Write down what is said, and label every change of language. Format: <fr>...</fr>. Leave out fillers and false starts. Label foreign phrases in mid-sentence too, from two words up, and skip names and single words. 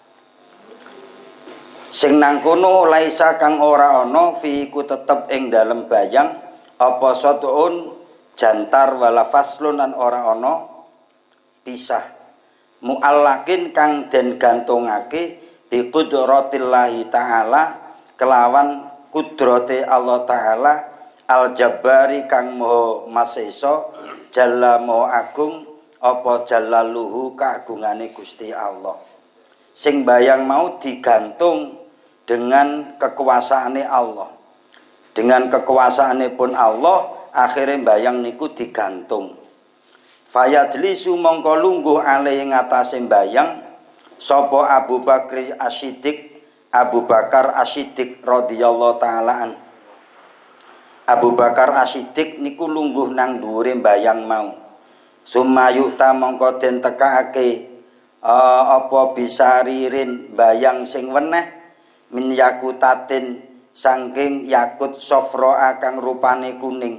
<jv>Sing nang kono laisa kang ora ana fi ku tetep ing dalem bayang apa satun jantar</jv> <ar>ولا فصل</ar> <jv>lan ora ana pisah muallakin kang den gantungake</jv> <ar>بقدرة الله تعالى</ar> <jv>kelawan kudrate Allah taala</jv> <ar>الجبار</ar> <jv>kang maha masesa jalla maha agung apa jallaluhu kaagungane Gusti Allah. Sing bayang mau digantung dengan kekuasaane Allah. Dengan kekuasaane pun Allah, akhirnya bayang niku digantung. Fayajlisu mongko lungguh alih ing atase bayang sapa Abu Bakar As-Siddiq, Abu Bakar As-Siddiq</jv> <ar>رضي الله تعالى عن.</ar> <jv>Abu Bakar As-Siddiq niku lungguh nang dhuwure bayang mau. Sumayuta mongko den tekake apa bisa ririn bayang sing weneh</jv> <ar>من ياقوتة</ar> <jv>saking yakut sofroa kang rupane kuning.</jv>